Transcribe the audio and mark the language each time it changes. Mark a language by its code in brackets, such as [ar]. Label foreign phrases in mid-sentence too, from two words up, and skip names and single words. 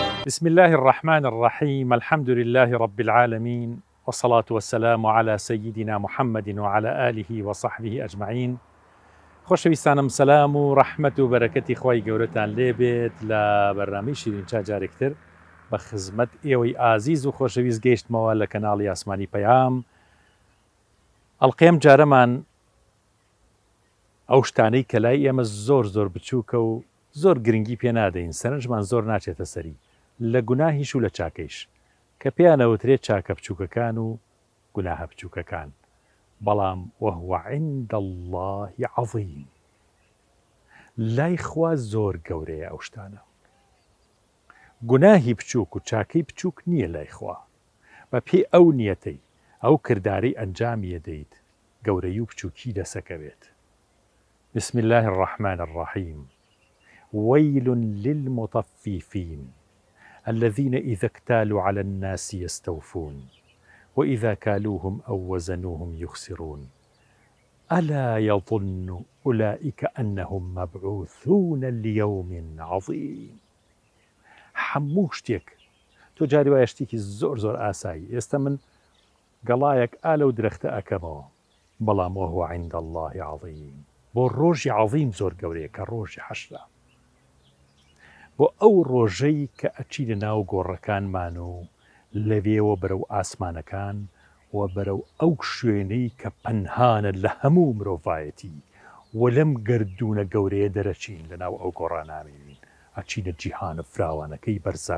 [ar] بسم الله الرحمن الرحيم. الحمد لله رب العالمين، والصلاة والسلام على سيدنا محمد وعلى آله وصحبه أجمعين. [ckb] خۆشەویستانم، سەلام و ڕەحمەت و بەرەکەتی خۆی گەورەتان لێبێت لە بەرنامەی شیرینچا جارێکتر بە خزمەت ئێوەی ئازیز و خۆشەویست گەیشتمەوە لە کەناڵی ئاسمانی پەیام. ئەڵقەیەم جارەمان ئەو شتانەی کە لای ئێمە زۆر بچووکە و زۆر گرنگی پێ نادەین، سەرنجمان زۆر ناچێتە سەری، لە گوناهیش و لە چاکەیش، کە پێیانەوترێت چاکە بچووکەکان و گوناهە بچووکەکان. [ar] بەڵام وهو عند الله عظیم، [ckb] لای خوا زۆر گەورەیە ئەو شتانە. گوناهی بچووک و چاکەی بچووک نییە لای خوا، بە پێی ئەو نیەتەی ئەو کردارەی ئەنجامی دەیت گەورەی و بچووکی دەسەکەوێت. [ar] بسم الله الرحمن الرحيم. ويل للمطففين الذين إذا اكتالوا على الناس يستوفون وإذا كالوهم أو وزنوهم يخسرون ألا يظن أولئك أنهم مبعوثون ليوم عظيم. [ckb] هەموو شتێک تۆ جاری وایە شتێکی زۆر ئاسایی، ئێستا من گەڵایەک ئالە و درەختە ئەکەمەوە، [ar] بەڵام وهو عند الله عظیم، [ckb] بۆ ڕۆژی عظیم زۆر گەورەیە کە ڕۆژی حەشرە، بۆ ئەو ڕۆژەی کە ئەچی لە ناو گۆڕەکانمان و لەوێوە بەرەو ئاسمانەکان و بەرەو ئەو شوێنەی کە پەنهانە لە هەموو مرۆڤایەتی و لەم گردونە گەورەیە دەرەچین لە ناو ئەو گۆڕانامین، ئەچینە جیهانە فراوانەکەی بەرزەخ.